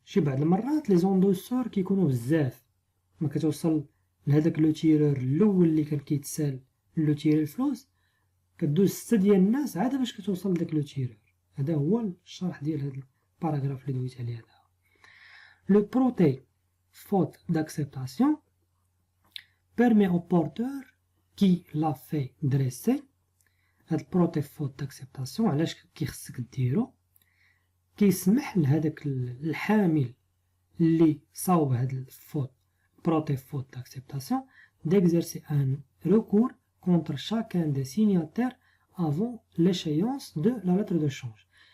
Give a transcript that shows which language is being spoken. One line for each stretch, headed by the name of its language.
Arabic: شي بعض المرات لي زوندوسور كيكونوا بزاف، ما كتوصل لهذاك لو تيرور الاول اللي كان كيتسال لو تيري الفلوس، كدوز 6 ديال الناس عاد باش كتوصل لداك لو تيرور. هذا هو الشرح ديال هذا الباراغراف اللي دويت عليه هذا.
French: Le protêt faute d'acceptation permet au porteur qui l'a fait dresser.
Arabic: هاد البروتي فوت داكسبتاسيون علاش كيخصك ديرو؟ كيسمح لهداك الحامل اللي صاوب هاد الفوت بروتي فوت داكسبتاسيون
French: d'exercer un recours contre chacun des signataires avant l'échéance de la lettre de change.